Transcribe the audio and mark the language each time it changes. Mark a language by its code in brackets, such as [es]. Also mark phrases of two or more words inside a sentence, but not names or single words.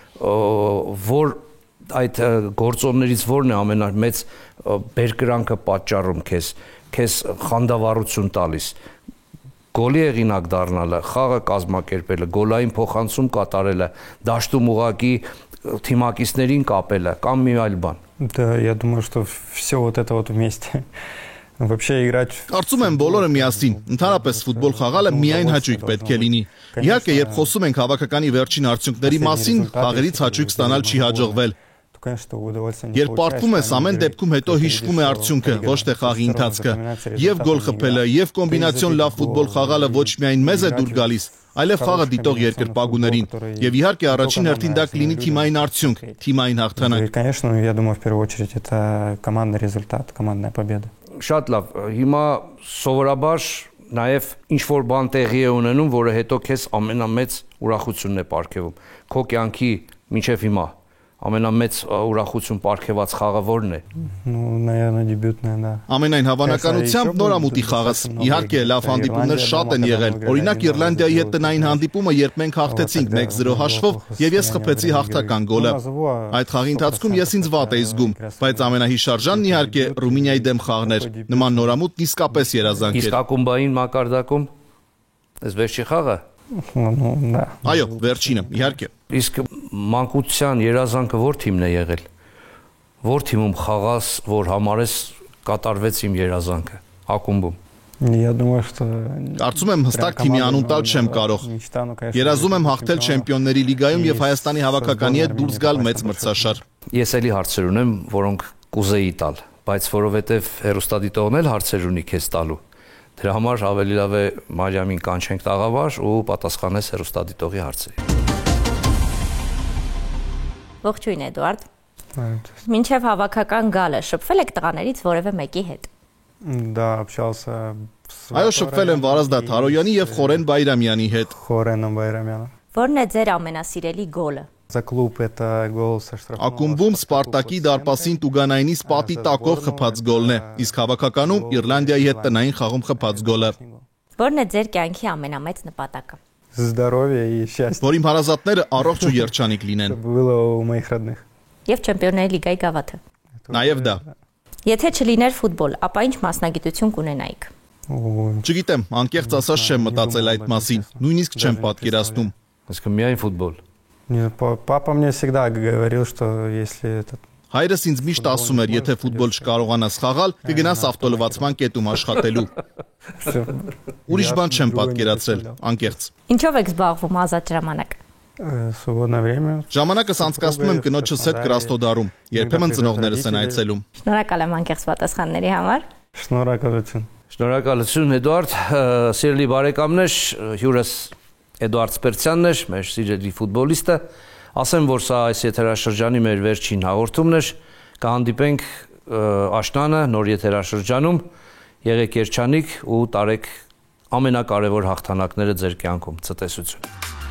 [hy] որ այդ գործոններից ո՞րն է ամենամեծ բերկրանքը պատճառում քեզ խանդավառություն տալիս։ Գոլի հեղինակ դառնալը, խաղը կազմակերպելը, գոլային փոխանցում կատարելը, դաշտում ուղակի թիմակիցներին կապելը կամ մի այլ բան։ [ru] Да, я думаю, что все вот это вот вместе. Вообще играть. [hy] Կարծում եմ բոլորը միասին, ընդհանրապես ֆուտբոլ խաղալը միայն հաճույք պետք է լինի։ Իհարկե, երբ խոսում ենք հավաքականի վերջին արդյունքների մասին, խաղերից հաճույք ստանալ չի հաջողվել։ Երբ պարտվում ես, ամեն դեպքում հետո հիշվում է արդյունքը, ոչ թե խաղի ընթացքը։ Եվ գոլ խփելը, եւ կոմբինացիոն լավ ֆուտբոլ խաղալը ոչ միայն մեզ է դուր գալիս, այլև խաղը դիտող երկրպագուներին։ Եվ իհարկե առաջին հերթին դա կլինի թիմային արդյունք, թիմային հաղթանակ։ [ru] Конечно, я думаю, в первую очередь это командный результат, командная победа. [hy] Շատ լավ։ Հիմա սովորաբար նաև ինչ որ բան տեղի է ունենում, որը հետո քեզ ամենամեծ ուրախությունն է պարգևում։ Քո կյանքի մինչև հիմա ամենամեծ ուրախություն պարգևած խաղը ո՞րն է։ [ru] Ну, наверное, дебютная, да. [hy] Ամենայն հավանականությամբ նորամուտի խաղս։ Իհարկե, լավ հանդիպումներ շատ են եղել։ Օրինակ Իռլանդիայի հետ տնային հանդիպումը, երբ մենք հաղթեցինք 1-0 հաշվով, եւ ես խփեցի հաղթական գոլը։ Այդ խաղի ընթացքում ես ինձ վատ էի զգում, բայց ամենահիշարժանն իհարկե Ռումինիայի դեմ խաղն էր։ Նման նորամուտ իսկապես երազանք էր։ Իսկ ակումբային մակարդակում այս վերջի խաղը։ [ru] Ну, да. [hy] Այո, վերջինը, իհարկե։ Իսկ մանկության երազանքը ո՞ր թիմն է եղել։ Ո՞ր թիմում խաղաս, որ համարես կատարվեց իմ երազանքը ակումբում։ [ru] Я думаю, что [hy] Կարծում եմ հստակ թիմի անուն տալ չեմ կարող։ Երազում եմ հաղթել Չեմպիոնների լիգայում եւ Հայաստանի հավաքականի հետ դուրս գալ մեծ մրցաշար։ Ես էլի հարցեր ունեմ, որոնք կուզեի տալ, բայց որովհետեւ հերոստատիտողն էլ հարցեր ունի քեզ տալու։ Դրա համար ավելի լավ է Մարիամին կանչենք տաղավար ու պատասխանես հերոստատիտողի հարցերի։ Ողջույն Էդուարդ։ Մինչև հավաքական գալը շփվել եք տղաներից որևէ մեկի հետ։ [ru] Да, общался с [hy] Այո, շփվել եմ Վարազդատ Հարոյանի եւ Խորեն Բայրամյանի հետ։ Խորեном Բայրամյանը։ Ո՞րն է ձեր ամենասիրելի գոլը։ [ru] За клуб это гол со штрафного. [hy] Ակումբում Սպարտակի դարպասին Տուգանայինի սպատի տակով խփած գոլն է, իսկ հավաքականում Իռլանդիայի հետ տնային խաղում խփած գոլը։ Ո՞րն է ձեր կյանքի ամենամեծ նպատակը։ [ru] Здоровье и счастье. [hy] Որ իմ հարազատները առողջ ու երջանիկ լինեն։ [ru] Было у моих родных. [hy] Եվ Չեմպիոնների լիգայի գավաթը։ Նաեւ դա։ Եթե չլիներ ֆուտբոլ, ապա ինչ մասնագիտություն կունենայիք։ Չգիտեմ, անկեղծ ասած չեմ մտածել այդ մասին, նույնիսկ չեմ պատկերացնում։ Իսկ միայն ֆուտբոլ։ [ru] Папа мне всегда говорил, что если этот [hy] Հայրս ինձ միշտ ասում էր, եթե ֆուտբոլ չկարողանաս խաղալ, կգնաս ավտոլվացման կետում աշխատելու։ Ուրիշ բան չեմ պատկերացրել, անկեղծ։ Ինչով եք զբաղվում ազատ ժամանակ։ [ru] свободное время. [hy] Ժամանակս անցկացնում եմ կնոջս հետ Կրասնոդարում, երբեմն ծնողներս են այցելում։ Շնորհակալ եմ անկեղծ պատասխանների համար։ Շնորհակալություն։ Շնորհակալություն Էդուարդ, սիրելի բարեկամներ, հյուրս Էդուարդ Սպերցյանն էր, մեր սիրելի ֆուտբոլիստը։ Ասեմ, որ սա այս եթերաշրջանի մեր վերջին հաղորդումն էր։ Կհանդիպենք աշնանը նոր եթերաշրջանում։ Եղեք երջանիկ ու տարեք ամենակարևոր հաղթանակները ձեր կյանքում։ Ցտեսություն։